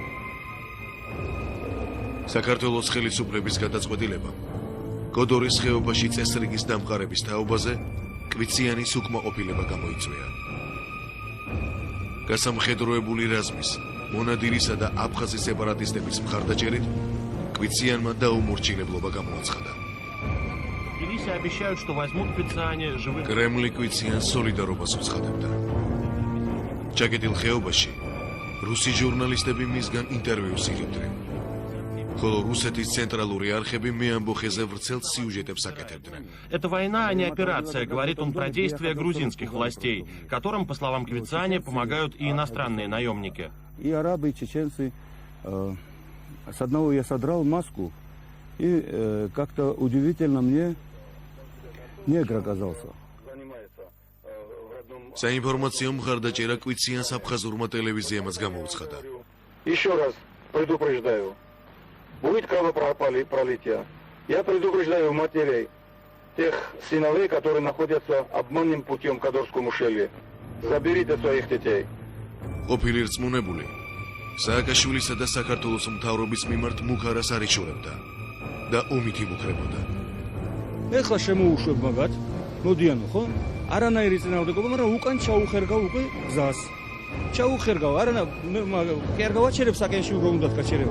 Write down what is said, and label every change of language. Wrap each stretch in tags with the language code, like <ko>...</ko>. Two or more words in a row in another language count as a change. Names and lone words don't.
<ka>საქართველოს ხელისუფლების გადაწყვეტილებამ კოდორის ხეობაში წესრიგის დამყარების თაობაზე კვიციანის უკმაყოფილება გამოიწვია. გასამხედროებული რაზმის, მონადირისა და აფხაზის სეპარატისტების მხარდაჭერით კვიციანმა დაუმორჩილებლობა გამოაცხადა.</ka> <ru>Обещают, что возьмут квициане живых.</ru> <ka>Кремль კვიციანს სოლიდარობას უცხადებდა. ჩაკეტილ ხეობაში რუსი ჟურნალისტები მისგან ინტერვიუს იღებდნენ. ხოლო რუსეთის ცენტრალური არხები მე ამბოხეზე ვრცელ სიუჟეტებს აკეთებდნენ.</ka> <ru>Это война, а не операция, говорит он про действия грузинских властей, которым, по словам Квициане, помогают и иностранные наемники. И арабы, и чеченцы. С одного я содрал маску, и как-то удивительно мне негр оказался.</ru> <ka>Საინფორმაციო მხარდაჭერა კვიციანს აფხაზურმა ტელევიზიამაც გამოუცხადა.</ka> <ru>Еще раз предупреждаю, будет кровопролитие. Я предупреждаю матерей тех сыновей, которые находятся обманным путем в Кадорском ущелье. Заберите своих детей.</ru> <ka>ყოფილი რწმუნებული სააკაშვილისა და საქართველოს მთავრობის მიმართ მუქარას არ იშურებდა და ომით იმუქრებოდა. ეხლა შემოუშვებ მაგათ, მოდიანო ხო? არანაირი წინააღმდეგობა, მაგრამ უკან ჩაუხერგავ უკვე გზას. ჩაუხერგავ, არანა კი არ გავაჩერებ საკენში უფრო უნდათ გაჩერება.</ka>